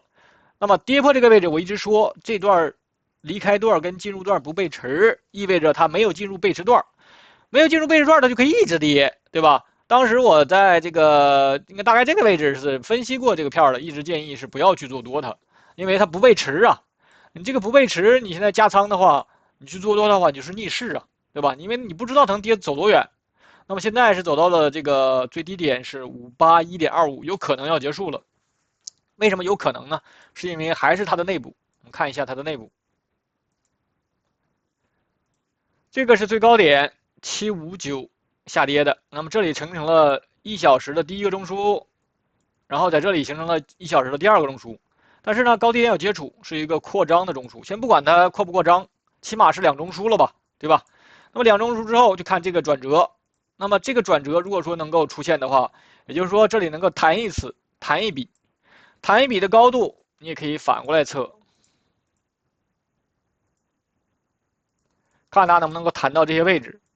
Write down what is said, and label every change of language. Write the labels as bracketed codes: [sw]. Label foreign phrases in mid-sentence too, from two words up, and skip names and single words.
[zh] 那麼跌破這個位置，我一直說這段離開段跟進入段不背馳，意味着它沒有進入背馳段，沒有進入背馳段，它就可以一直跌，對吧？當時我在這個應該大概這個位置是分析過這個票的，一直建議是不要去做多它，因為它不背馳啊。你這個不背馳，你現在加倉的話。你去做多的話，你就是逆勢啊，對吧？因為你不知道它能跌走多遠。那麼現在是走到了這個最低點是581.25，有可能要結束了。為什麼有可能呢？是因為還是它的內部。我們看一下它的內部，這個是最高點759下跌的。那麼這裡形成了1小時的第一個中樞，然後在這裡形成了1小時的第二個中樞。但是呢，高低點有接觸，是一個擴張的中樞。先不管它擴不擴張。起碼是2中樞了吧，對吧？那麼2中樞之後就看這個轉折，那麼這個轉折如果說能夠出現的話，也就是說這裡能夠彈一次，彈一筆，彈一筆的高度你也可以反過來測，看它能不能夠彈到這些位置。